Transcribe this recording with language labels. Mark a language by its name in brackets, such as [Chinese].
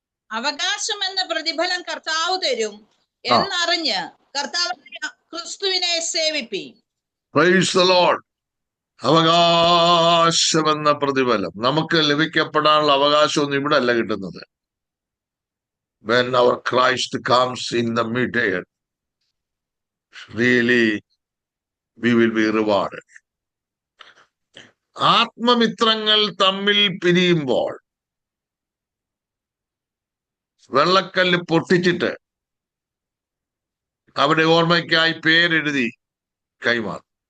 [Malayalam] അവകാശം എന്ന പ്രതിഫലം കർത്താവ് തരും എന്നറിഞ്ഞ് കർത്താവ് ക്രിസ്തുവിനെ സേവിപ്പി. [English] Praise the Lord. [Malayalam] അവകാശം എന്ന പ്രതിഫലം, നമുക്ക് ലഭിക്കപ്പെടാനുള്ള അവകാശമൊന്നും ഇവിടെ അല്ല കിട്ടുന്നത്. [English] When our Christ comes in the midday, really we will be rewarded. [Malayalam] ആത്മമിത്രങ്ങൾ തമ്മിൽ പിരിയുമ്പോൾ വെള്ളക്കല്ല് പൊട്ടിച്ചിട്ട് അവിടെ ഓർമ്മയ്ക്കായി പേരെഴുതി കൈമാറും.